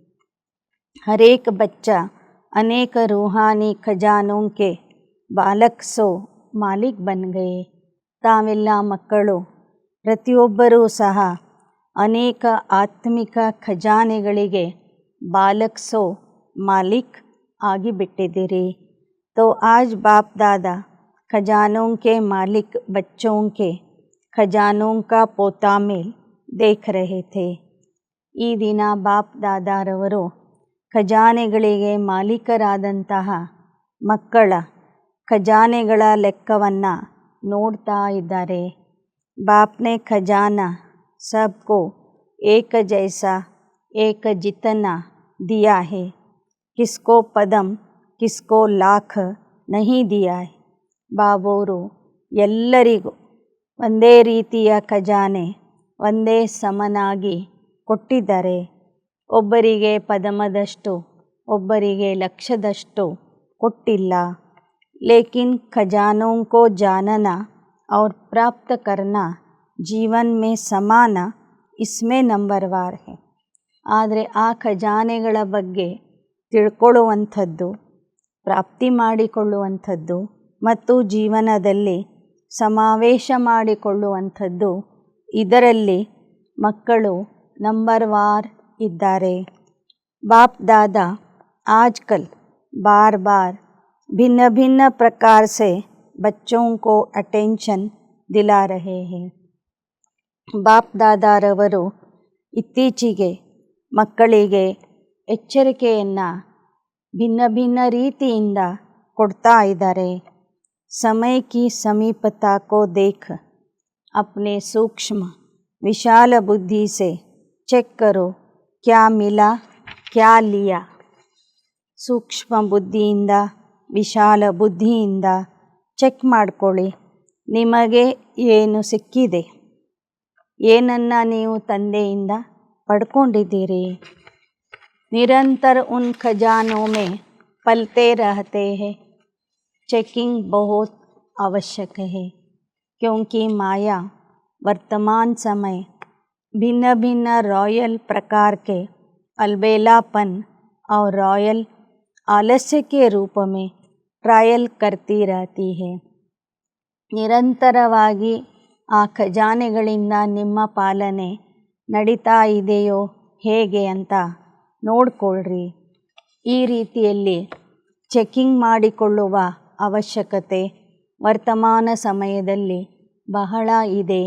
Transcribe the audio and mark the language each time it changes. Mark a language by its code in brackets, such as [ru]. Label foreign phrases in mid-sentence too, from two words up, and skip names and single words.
[hi] हरेक बच्चा अनेक रूहानी खज़ानों के बालक सो मालिक बन गए. [kn] ತಾವೆಲ್ಲ ಮಕ್ಕಳು ಪ್ರತಿಯೊಬ್ಬರೂ ಸಹ ಅನೇಕ ಆತ್ಮಿಕ ಖಜಾನೆಗಳಿಗೆ [hi] बालक सो मालिक [kn] ಆಗಿಬಿಟ್ಟಿದ್ದೀರಿ. [hi] तो आज बाप दादा खजानों के मालिक बच्चों के खजानों का पोता मेल देख रहे थे. [kn] ಈ ದಿನ ಬಾಪ್ ದಾದಾರವರು ಖಜಾನೆಗಳಿಗೆ ಮಾಲೀಕರಾದಂತಹ ಮಕ್ಕಳ ಖಜಾನೆಗಳ ಲೆಕ್ಕವನ್ನು ನೋಡ್ತಾ ಇದ್ದಾರೆ. [hi] बाप ने खज़ाना सबको एक जैसा एक जितना दिया है. किसको पदम किसको लाख नहीं दिया है. [kn] ಬಾಬೋರು ಎಲ್ಲರಿಗೂ ಒಂದೇ ರೀತಿಯ ಖಜಾನೆ ಒಂದೇ ಸಮನಾಗಿ ಕೊಟ್ಟಿದ್ದಾರೆ. ಒಬ್ಬರಿಗೆ ಪದಮದಷ್ಟು ಒಬ್ಬರಿಗೆ ಲಕ್ಷದಷ್ಟು ಕೊಟ್ಟಿಲ್ಲ. [hi] लेकिन खज़ानों को जानना और प्राप्त करना जीवन में समान इसमें नंबरवार है. [kn] ಆದರೆ ಆ ಖಜಾನೆಗಳ ಬಗ್ಗೆ ತಿಳ್ಕೊಳ್ಳುವಂಥದ್ದು, ಪ್ರಾಪ್ತಿ ಮಾಡಿಕೊಳ್ಳುವಂಥದ್ದು ಮತ್ತು ಜೀವನದಲ್ಲಿ ಸಮಾವೇಶ ಮಾಡಿಕೊಳ್ಳುವಂಥದ್ದು, ಇದರಲ್ಲಿ ಮಕ್ಕಳು ನಂಬರ್ವಾರ್ ಇದ್ದಾರೆ. [hi] बाप दादा आजकल बार बार भिन्न भिन्न प्रकार से बच्चों को अटेंशन दिला रहे हैं. [kn] ಬಾಪ್ ದಾದಾರವರು ಇತ್ತೀಚೆಗೆ ಮಕ್ಕಳಿಗೆ ಎಚ್ಚರಿಕೆಯನ್ನು ಭಿನ್ನ ಭಿನ್ನ ರೀತಿಯಿಂದ ಕೊಡ್ತಾ ಇದ್ದಾರೆ. [hi] समय की समीपता को देख अपने सूक्ष्म विशाल बुद्धि से चेक करो क्या मिला क्या लिया. [kn] ಸೂಕ್ಷ್ಮ ಬುದ್ಧಿಯಿಂದ ವಿಶಾಲ ಬುದ್ಧಿಯಿಂದ ಚೆಕ್ ಮಾಡಿಕೊಳ್ಳಿ, ನಿಮಗೆ ಏನು ಸಿಕ್ಕಿದೆ, ಏನನ್ನು ನೀವು ತಂದೆಯಿಂದ ಪಡ್ಕೊಂಡಿದ್ದೀರಿ. [hi] निरंतर उन खजानों में पलते रहते हैं. चेकिंग बहुत आवश्यक है क्योंकि माया वर्तमान समय भिन्न भिन्न रॉयल प्रकार के अलबेलापन और रॉयल आलस्य के रूप में ट्रायल करती रहती है. [kn] ನಿರಂತರವಾಗಿ ಆ ಖಜಾನೆಗಳಿಂದ ನಿಮ್ಮ ಪಾಲನೆ ನಡೀತಾ ಇದೆಯೋ ಹೇಗೆ ಅಂತ ನೋಡಿಕೊಳ್ಳ್ರಿ. ಈ ರೀತಿಯಲ್ಲಿ ಚೆಕಿಂಗ್ ಮಾಡಿಕೊಳ್ಳುವ ಅವಶ್ಯಕತೆ ವರ್ತಮಾನ ಸಮಯದಲ್ಲಿ ಬಹಳ ಇದೆ.